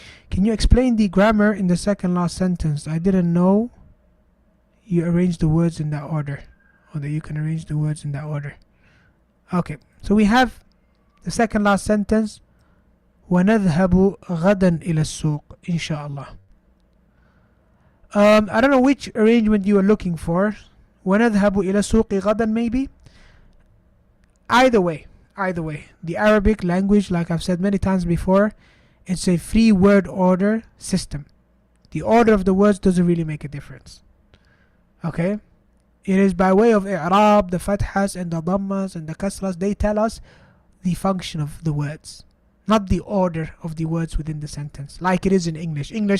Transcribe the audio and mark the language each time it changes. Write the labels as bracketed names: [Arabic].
[English] Can you explain the grammar in the second last sentence? I didn't know you arranged the words in that order, or that you can arrange the words in that order. Okay, so we have the second last sentence, [Arabic] وَنَذْهَبُ غَدًا إِلَى السُّوقِ [English] inshallah. I don't know which arrangement you are looking for. [Arabic] وَنَذْهَبُ إِلَى السُّوقِ غَدًا maybe? [English] Either way, the Arabic language, like I've said many times before, it's a free word order system. The order of the words doesn't really make a difference. Okay? It is by way of i'rab, the fathas and the dhammas and the kasras, they tell us the function of the words, not the order of the words within the sentence, like it is in English.